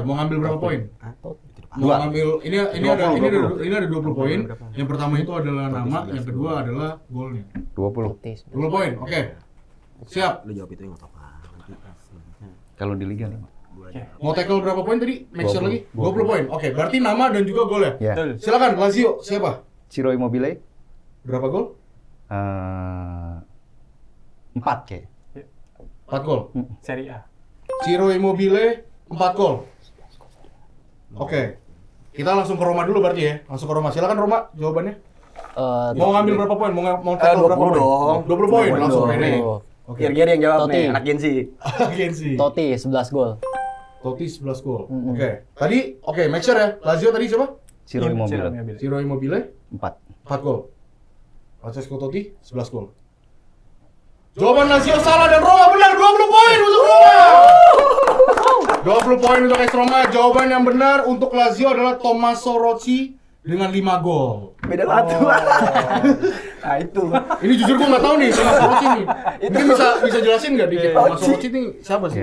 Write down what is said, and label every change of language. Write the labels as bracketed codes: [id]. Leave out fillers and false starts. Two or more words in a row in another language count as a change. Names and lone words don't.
[id] Mau ngambil berapa poin? Mau Dua. ngambil ini ada 20 poin. Yang pertama itu adalah nama, yang kedua adalah golnya. 20. 20 poin. Oke. Siap. Lu jawab itu yang apa? Kalau di Liga 5. Mau tackle berapa poin tadi? [en] Make sure [id] lagi. 20 poin. Oke, berarti nama dan juga gol ya. Ya. Silakan Lazio, siapa? Ciro Immobile. Berapa gol? 4 kayak. 4 gol. Serie A. Ciro Immobile 4 gol. Oke. Kita langsung ke Roma dulu berarti ya. Langsung ke Roma. Silakan Roma jawabannya. Mau ngambil berapa poin? Mau tackle berapa 20 poin? dong. 20 poin langsung ini. Oke. Giri yang jawab Totti. nih, anak Gen Z. Agensi. Totti 11 gol. Totti 11 gol. Oke. Tadi [en] make sure [id] ya. Lazio tadi siapa? Ciro Immobile. Ciro Immobile 4. 4 gol. Francesco Totti 11 gol. Jawaban Lazio salah dan Roma benar. 20 poin untuk Roma. 20 poin untuk AS Roma. Jawaban yang benar untuk Lazio adalah Tommaso Rocci dengan 5 gol. Beda banget. Nah itu. Ini jujur gue nggak tahu nih Tommaso Rocci nih. Mungkin bisa jelasin nggak dikit Tommaso Rocci ini siapa sih?